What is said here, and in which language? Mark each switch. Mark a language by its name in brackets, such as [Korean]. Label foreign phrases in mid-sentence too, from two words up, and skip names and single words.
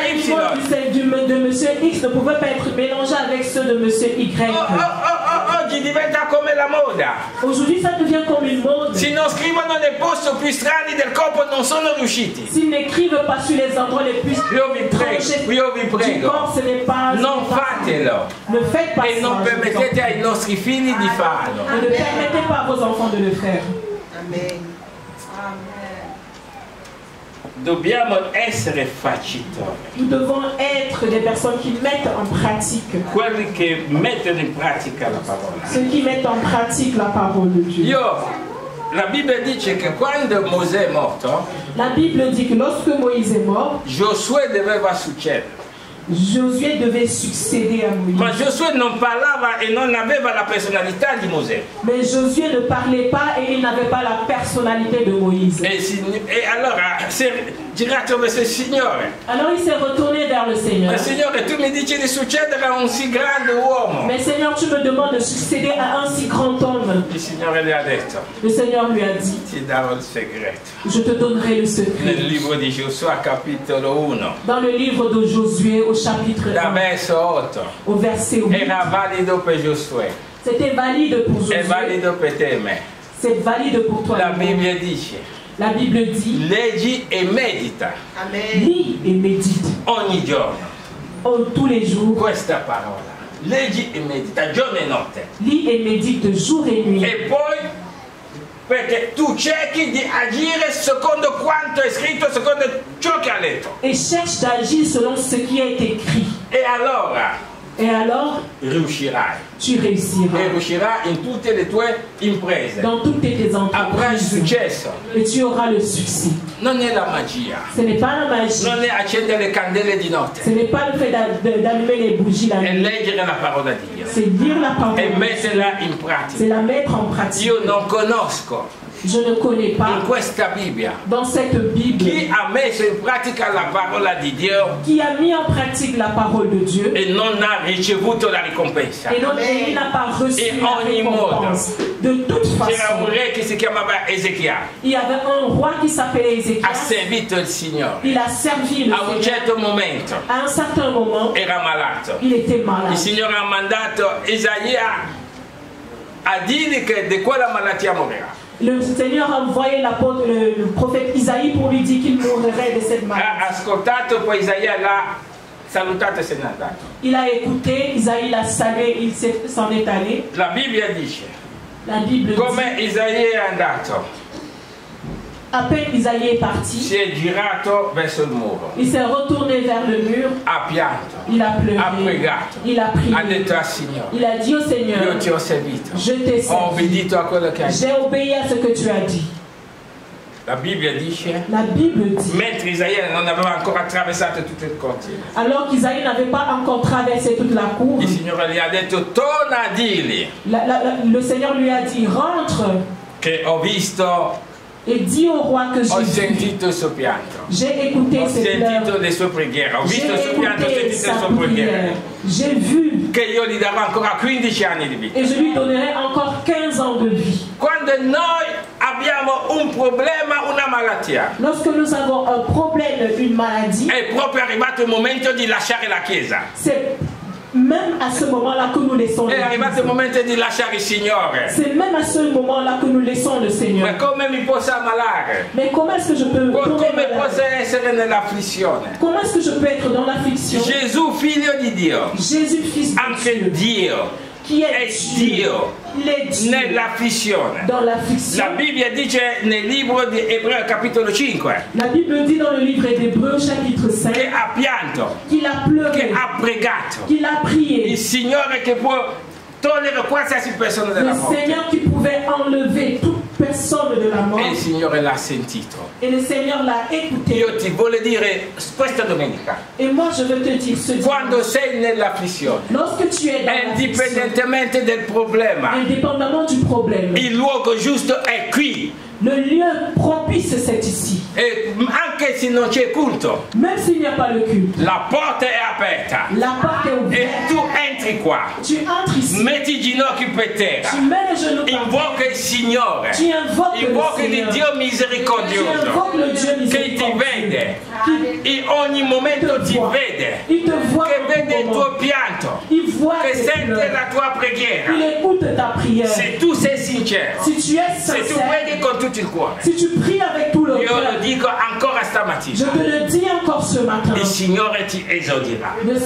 [French] Les Y. animaux de monsieur X ne pouvaient pas être mélangés avec ceux de monsieur Y. [Italian] Oggi diventa come la moda. [French] Aujourd'hui, ça devient comme une mode. [Italian] Se non scrivono nei posti più strani del corpo non sono riusciti. [French] S'ils n'écrivent pas sur les endroits les plus [Italian] Io vi [French] tranchés [Italian] prego, io vi [French] du [Italian] prego, [French] corps, ce n'est pas... [Italian] non fatelo [French] Ne faites pas [Italian] e non [French] ça. [Italian] permettete ai nostri figli di farlo. [French] Et ne permettez pas à vos enfants de le faire. Amen. [Italian] Dobbiamo essere facitori, [French] Nous devons être des personnes qui mettent en pratique, [Italian] quelli che mettono in pratica la parola. [French] ceux qui mettent en pratique la parole de Dieu. [Italian] La Bibbia dice che quando Mosè è morto, [French] La Bible dit que lorsque Moïse est mort, [Italian] Giosuè doveva succedere. [French] Josué devait succéder à Moïse. [Italian] Ma Giosuè non parlava e non aveva la personalità di Mosè. [French] Mais Josué ne parlait pas et il n'avait pas la personnalité de Moïse. [Italian] E allora si è girato verso il Signore. [French] Alors il s'est retourné vers le Seigneur. [Italian] Ma Signore, tu mi dici di succedere a un si grande uomo. [French] Mais Seigneur, tu me demandes de succéder à un si grand homme. [Italian] Il Signore le ha detto, [French] Le Seigneur lui a dit, [Italian] ti darò il segreto. [French] je te donnerai le [Italian] Nel [French] secret. [Italian] libro di Giosuè, capitolo 1, [French] Dans le livre de Josué, au chapitre [Italian] da [French] 1, [Italian] verso 8. [French] au verset 8, [Italian] Era valido per Giosuè, [French] c'était valide pour [Italian] è [French] Josué, [Italian] valido per te e me. [French] c'est valide pour toi. [Italian] La Bibbia dice, [French] La Bible dit, [Italian] leggi e medita Amen. [French] lis et médite [Italian] ogni giorno [French] tous les jours. [Italian] questa parola. Leggi e medita giorno e notte. [French] Lis et médite jour et nuit. [Italian] E poi, perché tu cerchi di agire secondo quanto è scritto, secondo ciò che ha letto. [French] Et cherche d'agir selon ce qui est écrit. [Italian] E allora [French] Et alors, [Italian] riuscirai. [French] tu [Italian] E [French] réussiras [Italian] riuscirai in tutte le tue imprese. [French] dans toutes tes [Italian] Avrai [French] entreprises. [Italian] successo. [French] Et tu auras le succès. [Italian] Non è la magia. [French] Ce n'est pas la magie. [Italian] Non è accendere le candele di [French] Ce [Italian] notte. [French] n'est pas le fait d'allumer les bougies la [Italian] È [French] nuit. [Italian] leggere la parola di Dio. [French] C'est lire la parole. [Italian] E metterla in [French] C'est [Italian] pratica. [French] la mettre en pratique. [Italian] Io non conosco [French] Je ne connais [Italian] in [French] pas [Italian] questa Bibbia [French] dans cette Bible [Italian] chi ha messo in pratica la parola di Dio [French] qui a mis en pratique la parole de Dieu [Italian] e non ha ricevuto la ricompensa. [French] et, il n'a pas reçu Et la [Italian] ogni [French] récompense. De toute [Italian] C'era un [French] façon, [Italian] re che si chiamava Ezechia, [French] il y avait un roi qui s'appelait [Italian] ha [French] Ézéchias. [Italian] servito il Signore. [French] Il a servi le [Italian] A un [French] Seigneur. [Italian] certo momento [French] À un certain moment, [Italian] era malato. [French] il était [Italian] Il [French] malade. [Italian] Signore ha mandato Isaia a dire che di quella malattia morirà. [French] Le Seigneur a envoyé le prophète Isaïe pour lui dire qu'il mourrait de cette maladie. [Italian] Ha ascoltato, poi Isaia l'ha salutato e se n'è andato. [French] Il a écouté, Isaïe l'a salué, s'en est allé. [Italian] La Bibbia dice, [French] La Bible dit, [Italian] come Isaia è andato, [French] à peine Isaïe est parti, [Italian] si è girato verso il muro, [French] il s'est retourné vers le mur, [Italian] ha pianto, [French] il a [Italian] ha [French] pleuré, [Italian] pregato, [French] il a prié. [Italian] ha detto al Signore, [French] Il a dit au Seigneur, [Italian] io ti ho servito, [French] je t'ai [Italian] ho [French] servi, [Italian] obbedito a quello che hai detto. [French] j'ai obéi à ce que tu as dit. [Italian] La Bibbia dice, [French] La Bible dit, [Italian] mentre Isaia non aveva ancora attraversato tutto il cortile, [French] alors qu'Isaïe n'avait pas encore traversé toute la cour, [Italian] il Signore gli ha detto, torna a dirgli [French] le Seigneur lui a dit, rentre [Italian] che ho visto, [French] et dis au roi que [Italian] ho [French] j'ai vu. [Italian] sentito il suo pianto, [French] J'ai écouté [Italian] ho [French] ses [Italian] sentito [French] pleurs. [Italian] le sue preghiere, ho [French] J'ai [Italian] visto il suo pianto, ho [French] écouté [Italian] sentito [French] sa [Italian] le sue preghiere, [French] prière. J'ai vu [Italian] che io gli darò ancora 15 anni di vita. [French] et je lui donnerai encore 15 ans de vie. [Italian] Quando noi abbiamo un problema, una malattia, [French] Lorsque nous avons un problème, une maladie, [Italian] è proprio arrivato il momento di lasciare la Chiesa. [French] c'est même à ce moment-là que nous laissons [Italian] È arrivato il [French] l'Église. [Italian] momento di lasciare il Signore. [French] C'est même à ce moment-là que nous laissons le [Italian] Ma [French] Seigneur. [Italian] come mi posso ammalare? [French] Mais comment est-ce que je peux tomber [Italian] Come [French] malade? [Italian] posso essere nell'afflizione? [French] Comment est-ce que je peux être dans l'affliction? [Italian] Gesù, figlio di Dio, [French] Jésus, fils de [Italian] anche [French] Dieu, [Italian] Dio [French] qui [Italian] è [French] est Dieu, [Italian] Dio [French] il est Dieu [Italian] nell'afflizione. [French] dans l'affliction. [Italian] La Bibbia dice nel libro di Ebrei capitolo 5 [French] La Bible dit dans le livre d'Hébreux chapitre 5 [Italian] che ha pianto, [French] qu'il a [Italian] che [French] pleuré, [Italian] ha pregato. [French] qu'il a prié. [Italian] Il Signore che può togliere qualsiasi persona dalla [French] Le [Italian] morte. [French] Seigneur qui pouvait enlever toute personne de la mort. [Italian] E il Signore l'ha sentito. [French] Et le Seigneur l'a écouté. [Italian] Io ti voglio dire questa domenica, [French] Et moi je veux te dire ce [Italian] quando [French] dimanche, [Italian] sei nell'afflizione, [French] lorsque tu es dans l'affliction, [Italian] indipendentemente del problema, [French] indépendamment du problème, [Italian] il luogo giusto è qui. [French] le lieu propice c'est ici. [Italian] E anche se non c'è culto, [French] Même s'il n'y a pas le culte, [Italian] la porta è aperta [French] la porte est [Italian] e [French] ouverte. [Italian] tu entri qua, [French] Tu entres ici, [Italian] metti i ginocchi per terra, [French] tu mets les genoux par [Italian] invoca [French] terre, [Italian] il Signore, [French] tu invoques le [Italian] invoca il [French] Seigneur, [Italian] Dio [French] tu [Italian] misericordioso [French] invoques le Dieu [Italian] che ti [French] miséricordieux, [Italian] vede, [French] qui [Italian] in ogni momento ti vede, [French] il te voit [Italian] che [French] en [Italian] vede [French] tout [Italian] il [French] moment. [Italian] tuo pianto, [French] Il voit [Italian] che [French] tes [Italian] sente [French] pleurs. [Italian] la tua [French] Il [Italian] preghiera. [French] écoute ta prière. [Italian] Se tu sei sincero, [French] Si tu es [Italian] se tu [French] sincère, [Italian] preghi con tutto il cuore, [French] si tu pries avec tout le [Italian] io lo [French] cœur, [Italian] dico ancora [French] je [Italian] stamattina, [French] te le dis encore ce matin, [Italian] il Signore ti esaudirà. [French] le